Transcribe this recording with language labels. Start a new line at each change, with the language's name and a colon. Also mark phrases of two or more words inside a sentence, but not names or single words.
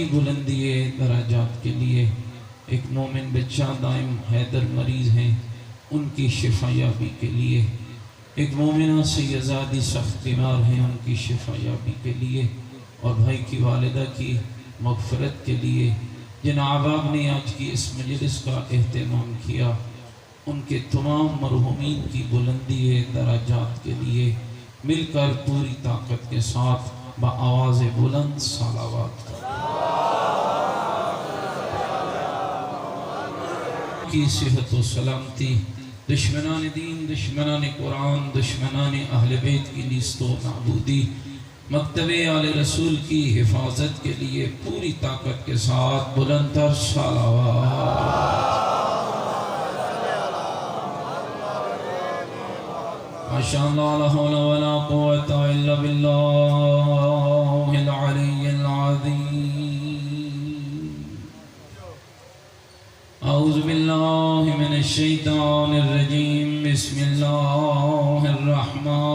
Urdu: بلندی درجات کے لیے ایک مومن بچہ دائم حیدر مریض ہیں ان کی شفا یابی کے لیے ایک مومنہ سیدزادی سخت بیمار ہیں ان کی شفا یابی کے لیے اور بھائی کی والدہ کی مغفرت کے لیے جن احباب نے آج کی اس مجلس کا اہتمام کیا ان کے تمام مرحومین کی بلندی درجات کے لیے مل کر پوری طاقت کے ساتھ بآواز بلند صلوات کی صحت و سلامتی دشمنان دین دشمنان قرآن دشمنان اہل بیت کی نیست و نابودی مکتب آل رسول کی حفاظت کے لیے پوری طاقت کے ساتھ بلند تر صلوات
Arabic: ماشاءاللہ لا حول ولا قوة الا باللہ العلی العظیم اعوذ باللہ من الشیطان الرجیم بسم اللہ الرحمن